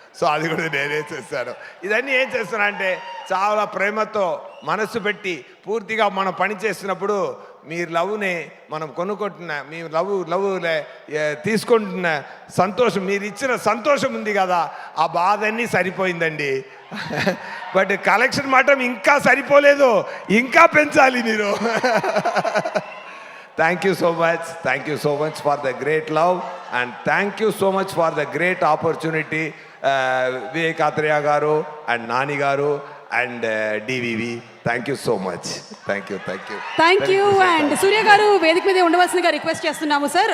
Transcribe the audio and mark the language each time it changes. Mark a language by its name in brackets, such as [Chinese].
[Telugu] So అది కూడా నేనే చేశాను. ఇదన్నీ ఏం చేస్తున్నా అంటే చాలా ప్రేమతో మనసు పెట్టి పూర్తిగా మనం పని చేస్తున్నప్పుడు మీ లవ్ని మనం కొనుక్కుంటున్న మీ లవ్ తీసుకుంటున్న సంతోషం, మీరు ఇచ్చిన సంతోషం ఉంది కదా, ఆ బాధ అన్నీ సరిపోయిందండి. బట్ కలెక్షన్ మాత్రం ఇంకా సరిపోలేదు, ఇంకా పెంచాలి మీరు. [English] Thank you so much. Thank you so much for the great love and thank you so much for the great opportunity, Vivek Athreya garu and Nani garu and DVV. Thank you so much. Thank you. [Telugu] And Surya garu వేదిక మీద ఉండవలసిందిగా request చేస్తున్నాము sir.